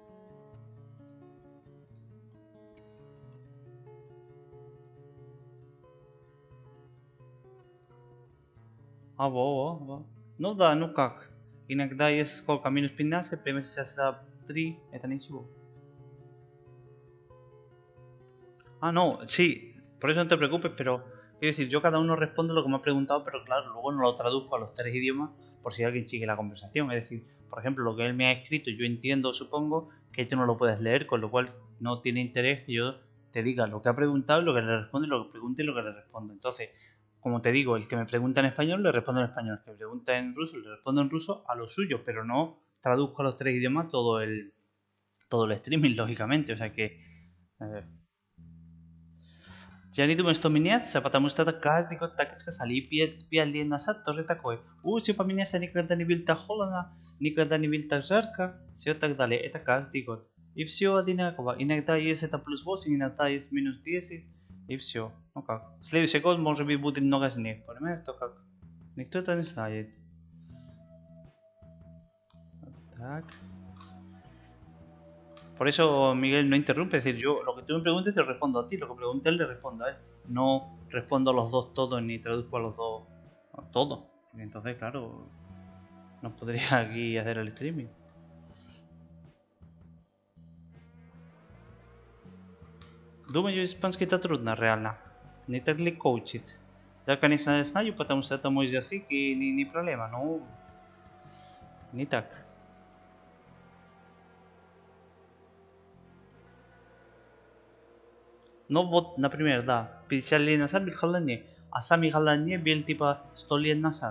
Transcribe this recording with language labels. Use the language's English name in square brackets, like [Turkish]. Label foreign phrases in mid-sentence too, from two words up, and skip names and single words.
[Russian] Во. Ну да, ну как. Иногда есть сколько? Минус 15, прямо сейчас 3. Это ничего. [Spanish] No, sí. Por eso no te preocupes, pero quiero decir, yo cada uno responde lo que me ha preguntado, pero claro, luego no lo traduzco a los 3 idiomas por si alguien sigue la conversación. Es decir, por ejemplo, lo que él me ha escrito, yo entiendo, supongo, que tú no lo puedes leer, con lo cual no tiene interés que yo te diga lo que ha preguntado, lo que le responde, lo que pregunte y lo que le respondo. Entonces, como te digo, el que me pregunta en español, le respondo en español. El que me pregunta en ruso, le respondo en ruso a lo suyo, pero no traduzco a los 3 idiomas todo el streaming, lógicamente. O sea que... [Russian] Я не думаю, что меняться, потому что это каждый год так сказали. И 5 лет назад тоже такое. Все поменяться, никогда не было так холодно, никогда не было так жарко, все так далее. Это каждый год. И все одинаково. Иногда есть это плюс 8, иногда есть минус 10. И все. Ну как. Следующий год может быть будет много снег. Понимаешь, что как? Никто это не знает. Так. [Spanish] Por eso, Miguel, no interrumpe. Es decir, yo lo que tú me preguntes te respondo a ti, lo que pregunte él le respondo a él. No respondo a los dos todos ni traduzco a los dos todo. Entonces, claro, no podría aquí hacer el streaming. [Russian] Думаю, испанский это трудно, реально. Не так легко учить. Я, конечно, знаю, потому что это мой язык и не проблема, но не так. Ну вот, например, да, 50 лет назад был холоднее, а сами холоднее был типа 100 лет назад.